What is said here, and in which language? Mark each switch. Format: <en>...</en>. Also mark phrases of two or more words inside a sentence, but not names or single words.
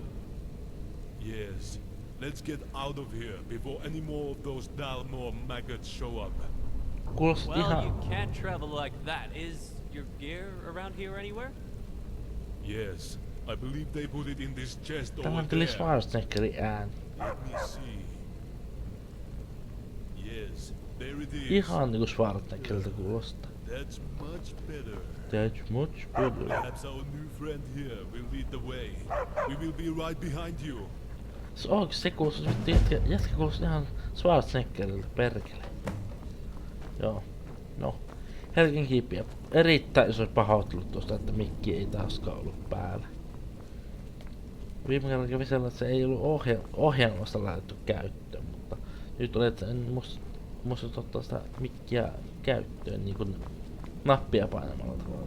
<en>Yes. Let's get out of here before any more of those Dalmor maggots show up.</en> <fi>Kuulosti</fi> <en>Well,</en> <fi>ihan...</fi> <en>you can't travel like that. Is your gear around here anywhere? Yes. I believe they put it in this chest</en> <fi>Tää</fi> <en>over</en> <fi>on kyllä</fi> <en>there.</en> <fi>Schwarzeneggerin ääni.</fi> <en>Let me see. Yes, there it is.</en> <fi>Ihan niinku Schwarzeneggeriltä kuulostaa.</fi> <en>That's much better. That's much better. Perhaps our new friend here will lead the way. We will be right behind you.</en> <fi>Se kuulostaa, jätkä kuulostaa ihan Schwarzeneggeriltä, perkele. Joo. No. Helgen kiipiä. Erittäin iso pahoittelut tuosta, että mikki ei taaskaan ollut päällä. Viime kerralla kävi sellainen, että se ei ollut ohjelmasta laitettu käyttöön, mutta nyt oli, että en muista ottaa sitä mikkiä käyttöön niin kuin nappia painamalla tavalla.</fi>